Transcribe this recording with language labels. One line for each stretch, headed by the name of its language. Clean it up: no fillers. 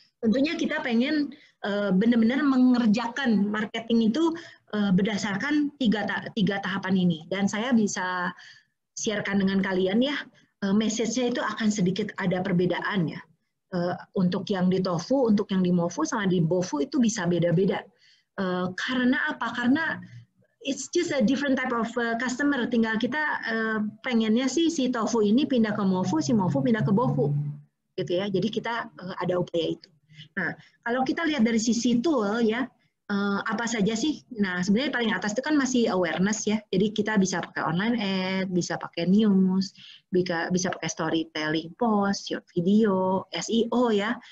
Indonesian: Tentunya kita pengen benar-benar mengerjakan marketing itu berdasarkan tiga tahapan ini. Dan saya bisa sharekan dengan kalian ya, message-nya itu akan sedikit ada perbedaan ya. Untuk yang di Tofu, untuk yang di Mofu sama di Bofu itu bisa beda-beda. Karena apa? Karena
English: it's just a different type of customer.
Indonesian: Tinggal kita pengennya sih si Tofu ini pindah ke Mofu, si Mofu pindah ke Bofu, gitu ya. Jadi kita ada upaya itu. Nah, kalau kita lihat dari sisi tool ya, apa saja sih? Nah, sebenarnya paling atas itu kan masih awareness ya. Jadi kita bisa pakai online ad, bisa pakai news, bisa pakai storytelling post, short video, SEO ya.